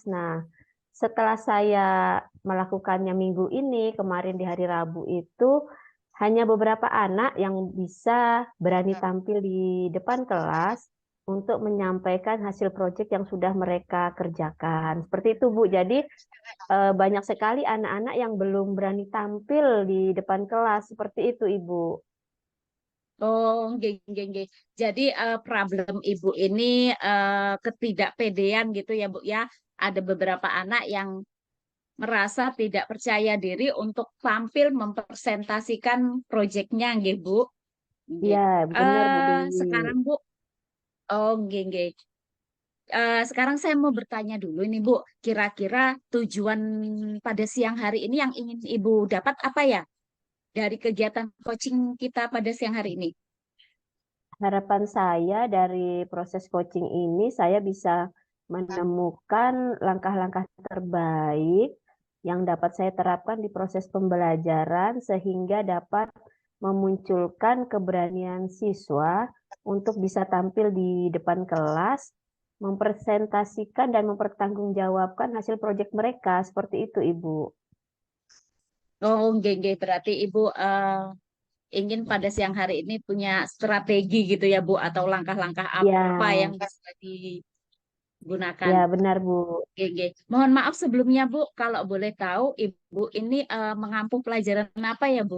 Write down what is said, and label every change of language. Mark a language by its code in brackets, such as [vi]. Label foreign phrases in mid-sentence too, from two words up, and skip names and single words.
[id] Nah, setelah saya melakukannya minggu ini, kemarin di hari Rabu itu, hanya beberapa anak yang bisa berani tampil di depan kelas untuk menyampaikan hasil proyek yang sudah mereka kerjakan. Seperti itu, Bu. Jadi, banyak sekali anak-anak yang belum berani tampil di depan kelas. Seperti itu, Ibu. [jv] Oh, nggih, nggih, nggih. [id] Jadi problem Ibu ini ketidakpedean gitu ya, Bu ya. Ada beberapa anak yang merasa tidak percaya diri untuk tampil mempresentasikan proyeknya, nggih, Bu. Nggih. Iya, benar Bu Dewi. Sekarang Bu, oh [jv] nggih, nggih. [id] Sekarang saya mau bertanya dulu ini Bu, kira-kira tujuan pada siang hari ini yang ingin Ibu dapat apa ya dari kegiatan coaching kita pada siang hari ini? Harapan saya dari proses coaching ini, saya bisa menemukan langkah-langkah terbaik yang dapat saya terapkan di proses pembelajaran sehingga dapat memunculkan keberanian siswa untuk bisa tampil di depan kelas, mempresentasikan dan mempertanggungjawabkan hasil proyek mereka. Seperti itu, Ibu. [jv] Oh, nggih, nggih. [id] Berarti Ibu ingin pada siang hari ini punya strategi gitu ya Bu, atau langkah-langkah apa yang Ya, bisa digunakan. ya benar, Bu. Oke, oke. Mohon maaf sebelumnya Bu, kalau boleh tahu Ibu ini mengampu pelajaran apa ya Bu?